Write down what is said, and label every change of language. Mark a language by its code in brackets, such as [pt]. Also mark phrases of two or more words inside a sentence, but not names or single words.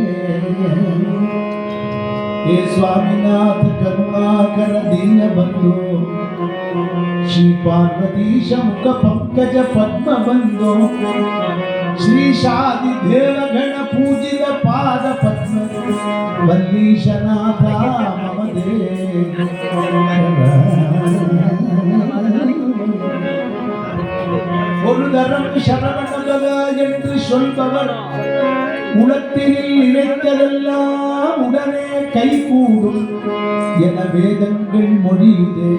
[sa] हे स्वामीनाथ करुणाकर दीन बंधो श्री पार्वतीश मुख पंकज पद्म बंधो श्री शादि देवगण पूजित पाद पद्म वल्लीशनाथा मम देव। [ta] ஒரு தரம் சரவணபவ என்று சொல்பவர் உலகத்தில் நினைத்ததெல்லாம் உடனே கைகூடும் என வேதங்கள் மொழியுதே।